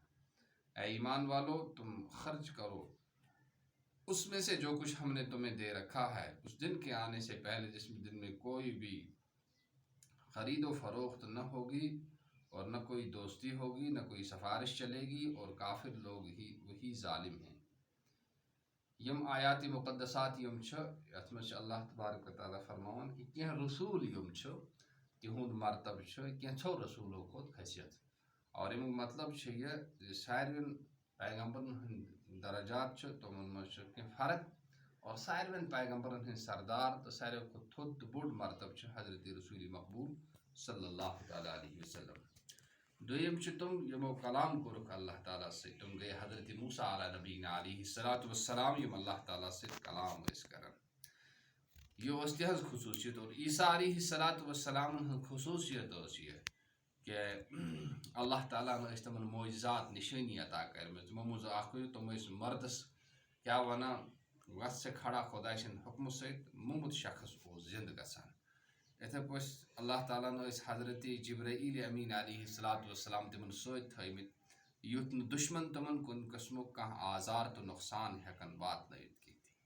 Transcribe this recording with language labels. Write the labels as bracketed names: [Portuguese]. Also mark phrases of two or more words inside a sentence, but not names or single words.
[Urdu] اے ایمان والو، تم خرچ کرو اس میں سے جو کچھ ہم نے تمہیں دے رکھا ہے اس دن کے آنے سے پہلے جس دن میں کوئی بھی خرید و فروخت نہ ہوگی اور نہ کوئی دوستی ہوگی، نہ کوئی سفارش چلے گی، اور کافر لوگ ہی وہی ظالم ہیں۔ [Kashmiri] یم آیات مقدسات یم چھ یتھ مجھ اللہ [Arabic] تبارک و تعالیٰ [Kashmiri] فرماون کہ کینٛہہ رسول یم چھ تہنٛد مرتب چھ کینٛژھو رسولو کھۄت کھسِتھ، اور امیُک مطلب چھ یہ ساروین پیغمبرن ہٕنٛدۍ درجات چھ تمن منٛز چھ کینٛہہ فرق، اور ساروین پیغمبرن ہٕنٛدۍ سردار تہٕ ساروی کھۄتہٕ تھوٚد تہٕ بوٚڑ مرتب چھ حضرت رسول مقبول [Arabic] صلی اللہ تعالیٰ علیہ وسلم۔ [Kashmiri] دویم چھ تم یمو کلام کورُکھ اللہ تعالیٰ سۭتۍ، تم گٔے حضرت موسیٰ [Arabic] علیٰ نبینا علیہ السلام [Kashmiri] یم اللہ تعالیٰ سۭتۍ کلام ٲسۍ کران، یہ اوس تہنٛز خصوصیت۔ اور عیسیٰ [Arabic] علیہ السلام [Kashmiri] ہٕنٛز خصوصیت ٲس یہ کہ اللہ تعالیٰ ٲسۍ تمن معجزات نشٲنی عطا کرمٕژ، تمو منٛز اکھ تم ٲسۍ مردس کیاہ ونان وَژھ ژٕ کھڑا خۄداے سٕنٛدِ حُکمہٕ سۭتۍ، موٚمُت شخص اوس زِندٕ گژھان۔ یِتھے پٲٹھۍ اللہ تعالیٰ ٲسۍ حضرت جبرائیل امین [Arabic] علیہ السلام [Kashmiri] تمن سۭتۍ تھٲومٕتۍ یُتھ نہٕ دُشمن تمن کُنہِ قٕسمُک کانٛہہ آزار تہٕ نۄقصان ہٮ۪کن واتنٲوِتھ کینٛہہ۔